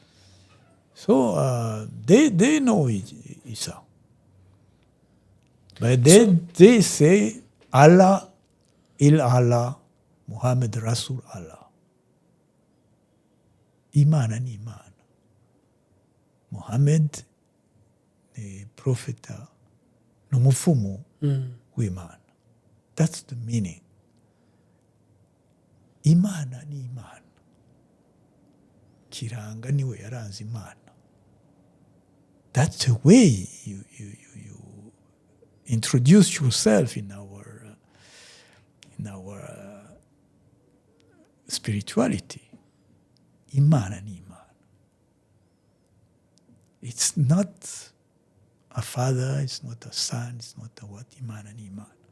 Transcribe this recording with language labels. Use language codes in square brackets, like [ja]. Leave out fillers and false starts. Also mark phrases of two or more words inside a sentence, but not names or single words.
[en] So they know Isa. But they say Allah, Allah, [ar] محمد رسول الله. [en] Iman and Iman. [rn] Muhammad ni profeta n'umufumu w'Imana. [en] That's the meaning. [rn] Imana ni Imana. Kiranga niwe yaranze Imana. [en] That's the way you introduce yourself in our spirituality. Iman and Iman. It's not a father, it's not a son, it's not a what, Iman and Iman.